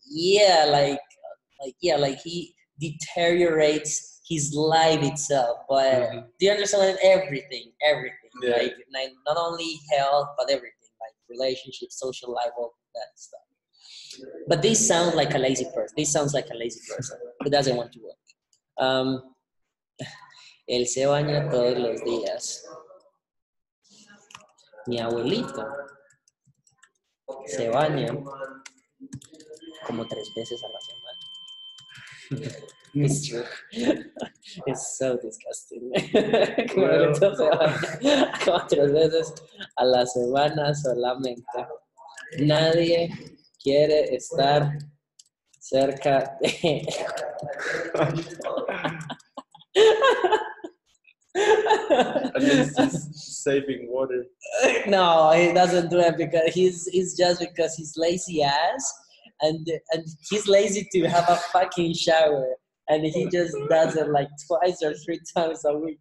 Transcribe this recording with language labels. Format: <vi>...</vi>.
<en>Yeah, like he deteriorates his life itself. But do you understand? Everything. Yeah. Like not only health, but everything, like relationships, social life, all that stuff. But this sounds like a lazy person. This sounds like a lazy person who doesn't want to work.</en> <es>Él se baña todos los días. Mi abuelito se baña como 3 veces a la semana.</es> <en>It's true. It's so disgusting.</en> <es>Mi abuelito se baña como 3 veces a la semana solamente. Nadie quiere estar cerca de</es> <en>At least he's saving water. No, he doesn't do it because he's just because he's lazy ass, and he's lazy to have a fucking shower, and he just does it like 2 or 3 times a week.</en>